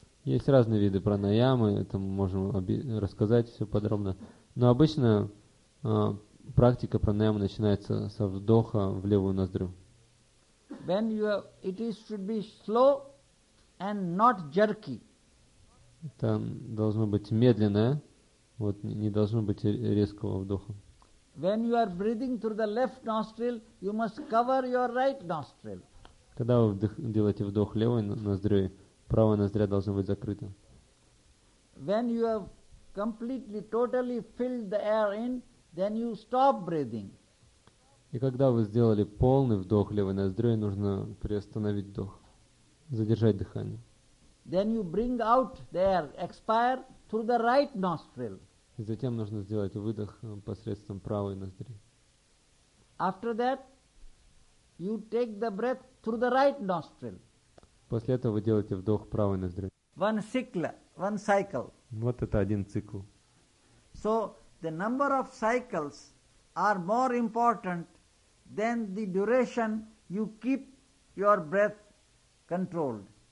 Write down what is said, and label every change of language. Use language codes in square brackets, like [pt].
[ru] Есть разные виды пранаямы, это мы можем рассказать все подробно. Но обычно практика пранаямы начинается со вдоха в левую ноздрю. [en] When you have, it is, should be slow and not jerky. [ru] Это должно быть медленное, вот не должно быть резкого вдоха. [en] When you are breathing through the left nostril, you must cover your right nostril. [ru] Когда вы делаете вдох левой ноздрёй, правая ноздря должна быть закрыта. [en] When you have completely, totally filled the air in, then you stop breathing. [ru] И когда вы сделали полный вдох левой ноздрёй, нужно приостановить вдох, задержать дыхание. [en] Then you bring out the air, expire through the right nostril. [ru] И затем нужно сделать выдох посредством правой ноздри. [en] After that, you take the breath through the right nostril. [ru] После этого вы делаете вдох правой ноздри. [en] One cycle. [ru] Вот это один цикл. [en] So the number of cycles are more important than the duration you keep your breath controlled.